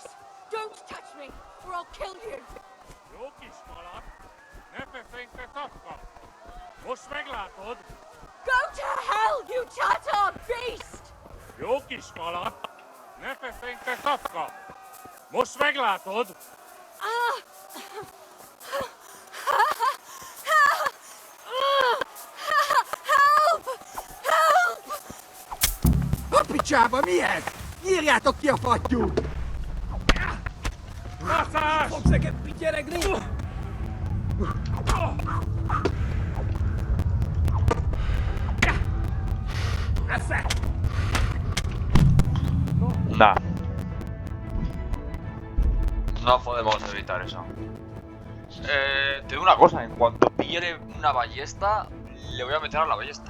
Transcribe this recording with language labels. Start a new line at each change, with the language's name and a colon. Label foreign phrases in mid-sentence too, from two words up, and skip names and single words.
English: Don't touch me, or I'll kill you! Go to hell, you Tatar beast!
Hungarian: A picsába, mi ez? Írjátok ki a fattyút! Fogsz nekem pityeregni? Nah.
Spanish: No podemos evitar eso. Te digo una cosa, en cuanto pille una ballesta, le voy a meter a la ballesta.